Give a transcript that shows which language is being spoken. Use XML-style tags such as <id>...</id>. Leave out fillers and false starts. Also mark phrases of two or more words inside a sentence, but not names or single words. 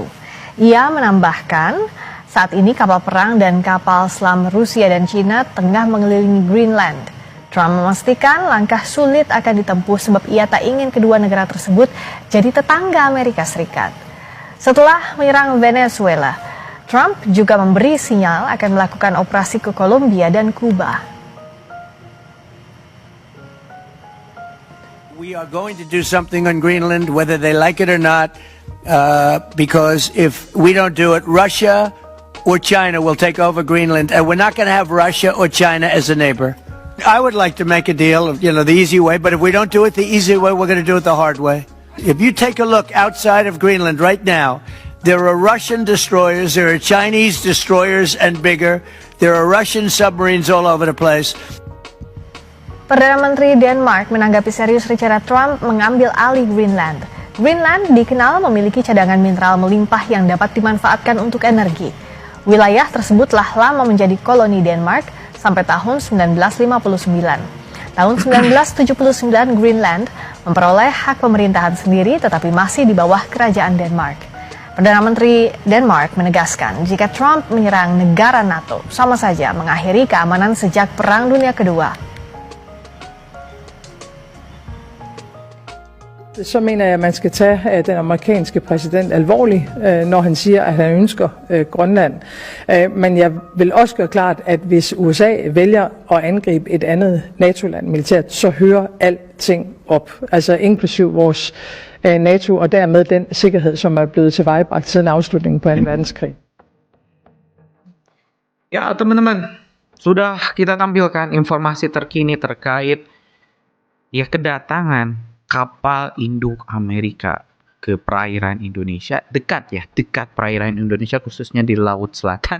<id>Ia menambahkan, saat ini kapal perang dan kapal selam Rusia dan China tengah mengelilingi Greenland. Trump memastikan langkah sulit akan ditempuh sebab ia tak ingin kedua negara tersebut jadi tetangga Amerika Serikat. Setelah menyerang Venezuela, Trump juga memberi sinyal akan melakukan operasi ke Kolombia dan Kuba.</id> <en>We are going to do something on Greenland, whether they like it or not, because if we don't do it, Russia or China will take over Greenland, and we're not going to have Russia or China as a neighbor. I would like to make a deal, the easy way, but if we don't do it the easy way, we're going to do it the hard way. If you take a look outside of Greenland right now, there are Russian destroyers, there are Chinese destroyers and bigger, there are Russian submarines all over the place.</en> <id>Perdana Menteri Denmark menanggapi serius rencana Trump mengambil alih Greenland. Greenland dikenal memiliki cadangan mineral melimpah yang dapat dimanfaatkan untuk energi. Wilayah tersebut telah lama menjadi koloni Denmark sampai tahun 1959. Tahun 1979 Greenland memperoleh hak pemerintahan sendiri tetapi masih di bawah kerajaan Denmark. Perdana Menteri Denmark menegaskan jika Trump menyerang negara NATO sama saja mengakhiri keamanan sejak Perang Dunia Kedua.</id> <da>Så mener jeg, at man skal tage den amerikanske præsident alvorligt, når han siger, at han ønsker Grønland. Men jeg vil også gøre klart, at hvis USA vælger at angribe et andet NATO-land militært, så hører alting op. Altså inklusiv vores NATO og dermed den sikkerhed, som er blevet tilvejebragt siden afslutningen på 2. verdenskrig.</da> <id>Ya teman-teman, sudah kita tampilkan informasi terkini terkait kedatangan kapal induk Amerika ke perairan Indonesia, dekat perairan Indonesia khususnya di Laut Selatan.</id>